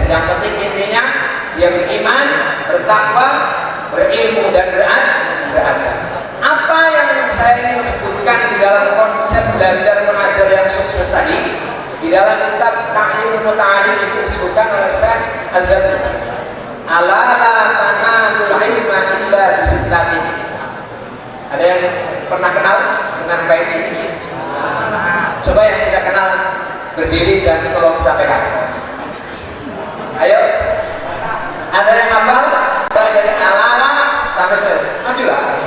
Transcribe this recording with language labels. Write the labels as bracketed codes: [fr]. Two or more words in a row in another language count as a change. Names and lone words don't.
[id] Yang penting intinya dia beriman, bertakwa, berilmu dan beradab. Apa yang saya ingin sebutkan di dalam konsep belajar mengajar yang sukses tadi, di dalam kitab Ta'lim Muta'alim itu disebutkan oleh Syekh Az-Zarnuji. [ar] ألا لا تنال العلم إلا بستة. [id] Ada yang pernah kenal dengan baik ini? Coba yang sudah kenal berdiri dan tolong sampaikan. Ayo. Ada yang hafal? Dari ala-ala sampai selesai. Majulah.